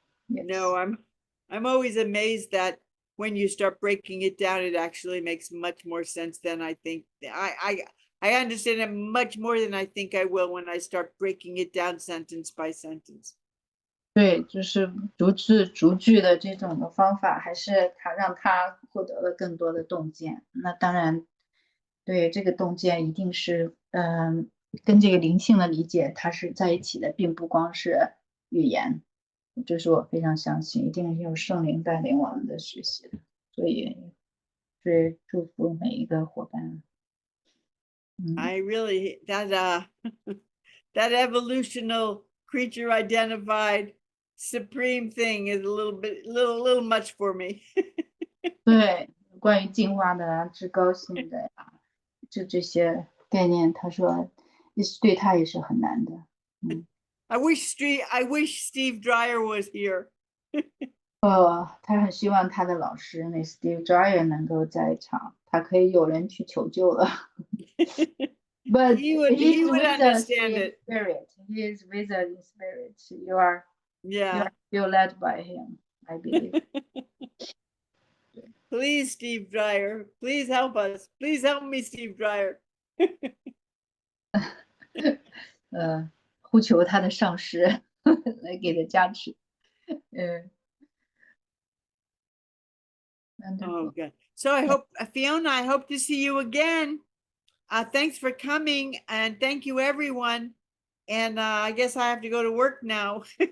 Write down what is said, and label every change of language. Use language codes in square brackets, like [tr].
[en] No, I'm always amazed that when you start breaking it down, it actually makes much more sense than I think. I understand it much more than I think I will when I start breaking it down sentence by sentence. [zh] 对，就是逐字逐句的这种的方法，还是让他获得了更多的洞见。那当然，对这个洞见一定是，跟这个灵性的理解它是在一起的，并不光是语言。这是我非常相信，一定有圣灵带领我们的学习的。所以，是祝福每一个伙伴。 [en] I really that evolutional creature identified supreme thing is a little much for me. [zh] 对，关于进化的至高性的呀，这些概念，他说对他也是很难的。 [en] I wish Steve Dreyer was here. [zh] 他很希望他的老师那 Steve Dreyer 能够在场，他可以有人去求救了。 [en] But he would understand it. Spirit. He is with us in spirit. You are still led by him, I believe. Please, Steve Dreyer, please help us. Please help me, Steve Dreyer. [zh] 呼求他的上师来给他加持。 [en] Oh, good. So I hope, Fiona, I hope to see you again. Thanks for coming, and thank you, everyone. And I guess I have to go to work now.